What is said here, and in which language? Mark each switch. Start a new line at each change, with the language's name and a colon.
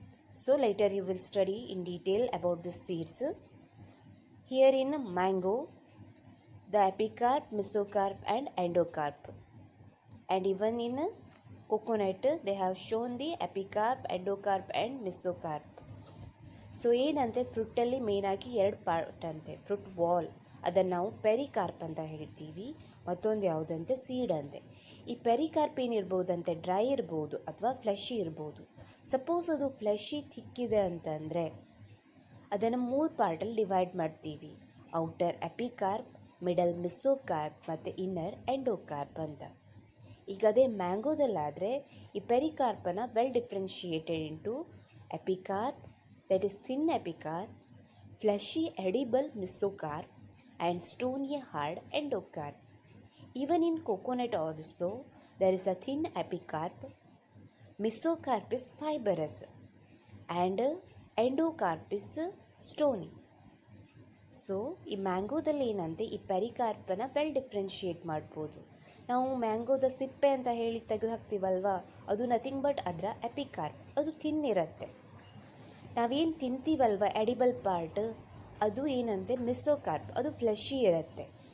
English: So later you will study in detail about the seeds. Here in mango, the epicarp, mesocarp and endocarp. And even in coconut they have shown the epicarp, endocarp and mesocarp.
Kannada: So ಏನಂತೆ ಫ್ರೂಟಲ್ಲಿ ಮೇಯ್ನಾಗಿ 2 part ಅಂತೆ. Fruit wall ಅದನ್ನು ನಾವು pericarp ಅಂತ ಹೇಳ್ತೀವಿ, ಮತ್ತೊಂದು ಯಾವುದಂತೆ seed ಅಂತೆ. ಈ ಪೆರಿಕಾರ್ಪ್ ಏನಿರ್ಬೋದಂತೆ? ಡ್ರೈ ಇರ್ಬೋದು ಅಥವಾ ಫ್ಲೆಶಿ ಇರ್ಬೋದು. ಸಪೋಸ್ ಅದು ಫ್ಲೆಶಿ ಥಿಕ್ಕಿದೆ ಅಂತಂದರೆ ಅದನ್ನು 3 ಪಾರ್ಟಲ್ಲಿ ಡಿವೈಡ್ ಮಾಡ್ತೀವಿ. ಔಟರ್ ಎಪಿಕಾರ್ಪ್, ಮಿಡಲ್ ಮೆಸೋಕಾರ್ಪ್ ಮತ್ತು ಇನ್ನರ್ ಎಂಡೋಕಾರ್ಪ್ ಅಂತ. ಈಗ ಅದೇ ಮ್ಯಾಂಗೋದಲ್ಲಾದರೆ ಈ ಪೆರಿಕಾರ್ಪನ್ನು
English: Well differentiated into epicarp, that is thin epicarp, fleshy edible mesocarp and stony hard endocarp. Even in coconut also there is a thin epicarp. Mesocarp is fibrous and endocarp is stony.
Kannada: So ಈ ಮ್ಯಾಂಗೋದಲ್ಲಿ ಏನಂತೆ ಈ ಪೆರಿಕಾರ್ಪನ್ನು well differentiate ಮಾಡ್ಬೋದು. ನಾವು ಮ್ಯಾಂಗೋದ ಸಿಪ್ಪೆ ಅಂತ ಹೇಳಿ ತೆಗೆದು ಹಾಕ್ತೀವಲ್ವ, ಅದು
English: nothing but
Kannada: ಅದರ ಎಪಿಕಾರ್ಪ್, ಅದು ಥಿನ್ ಇರುತ್ತೆ. ನಾವೇನು ತಿಂತೀವಲ್ವ ಎಡಿಬಲ್ ಪಾರ್ಟ್, ಅದು ಏನಂತೆ ಮಿಸೋಕಾರ್ಪ್, ಅದು ಫ್ಲೆಶಿ ಇರುತ್ತೆ.